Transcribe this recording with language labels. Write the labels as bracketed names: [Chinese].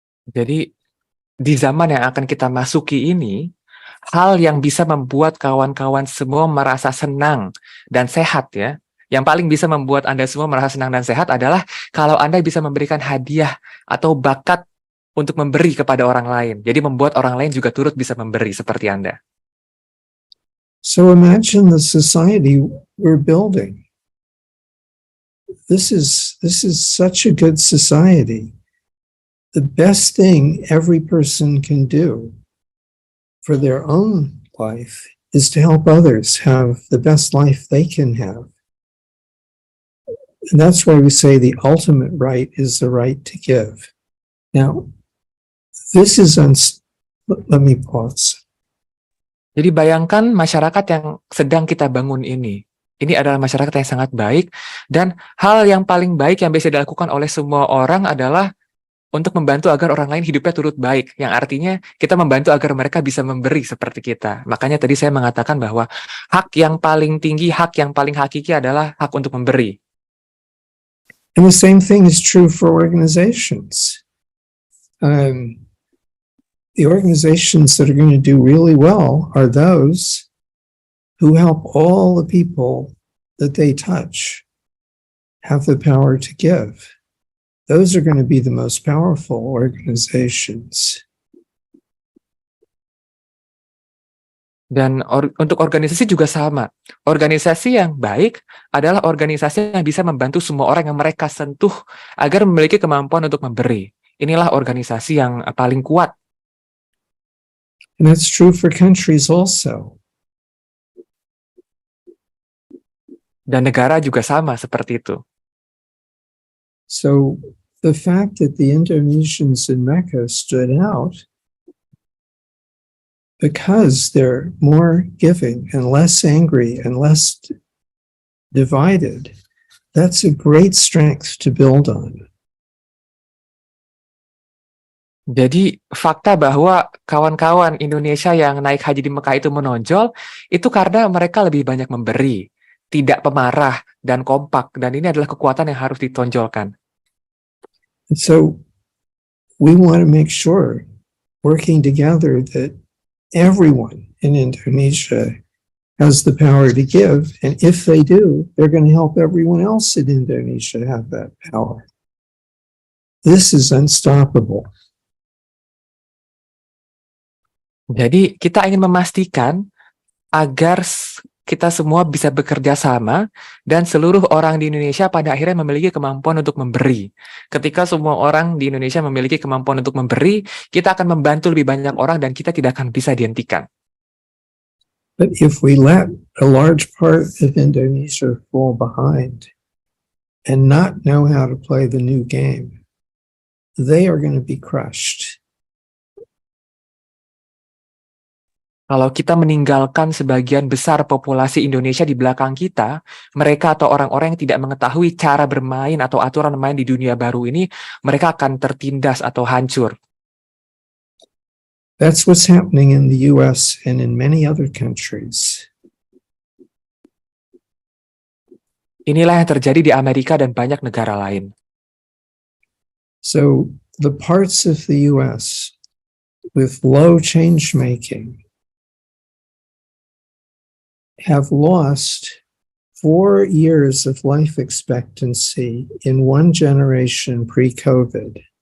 [Indonesian] Jadi di zaman yang akan kita masuki ini, hal yang bisa membuat kawan-kawan semua merasa senang dan sehat ya, yang paling bisa membuat Anda semua merasa senang dan sehat adalah kalau Anda bisa memberikan hadiah atau bakat untuk memberi kepada orang lain. Jadi membuat orang lain juga turut bisa memberi seperti Anda. [English] So imagine the society we're building. This is such a good society. The best thing every person can do for their own life is to help others have the best life they can have. And that's why we say the ultimate right is the right to give. Now, this is let me pause. [Indonesian] Jadi bayangkan masyarakat yang sedang kita bangun ini. Ini adalah masyarakat yang sangat baik, dan hal yang paling baik yang bisa dilakukan oleh semua orang adalah untuk membantu agar orang lain hidupnya turut baik, yang artinya kita membantu agar mereka bisa memberi seperti kita. Makanya tadi saya mengatakan bahwa hak yang paling tinggi, hak yang paling hakiki adalah hak untuk memberi. [English] And the same thing is true for organizations. The organizations that are going to do really well are those who help all the people that they touch have the power to give. Those are going to be the most powerful organizations. [Indonesian] Dan untuk organisasi juga sama. Organisasi yang baik adalah organisasi yang bisa membantu semua orang yang mereka sentuh agar memiliki kemampuan untuk memberi. Inilah organisasi yang paling kuat. [English] And that's true for countries also. [Indonesian] Dan negara juga sama seperti itu. [English] So the fact that the Indonesians in Mecca stood out because they're more giving and less angry and less divided, that's a great strength to build on. [Indonesian] Jadi fakta bahwa kawan-kawan Indonesia yang naik haji di Mekah itu menonjol, itu karena mereka lebih banyak memberi, tidak pemarah dan kompak, dan ini adalah kekuatan yang harus ditonjolkan. [English] And so we want to make sure, working together, that everyone in Indonesia has the power to give, and if they do, they're going to help everyone else in Indonesia have that power. This is unstoppable. [Indonesian] Jadi kita ingin memastikan agar kita semua bisa bekerja sama dan seluruh orang di Indonesia pada akhirnya memiliki kemampuan untuk memberi. Ketika semua orang di Indonesia memiliki kemampuan untuk memberi, kita akan membantu lebih banyak orang dan kita tidak akan bisa dihentikan. [English] But if we let a large part of Indonesia fall behind and not know how to play the new game, they are going to be crushed. [Indonesian] Kalau kita meninggalkan sebagian besar populasi Indonesia di belakang kita, mereka atau orang-orang yang tidak mengetahui cara bermain atau aturan main di dunia baru ini, mereka akan tertindas atau hancur. [English] That's what's happening in the US and in many other countries. [Indonesian] Inilah yang terjadi di Amerika dan banyak negara lain. [English] So the parts of the US with low change making have lost 4 years of life expectancy in one generation pre-COVID.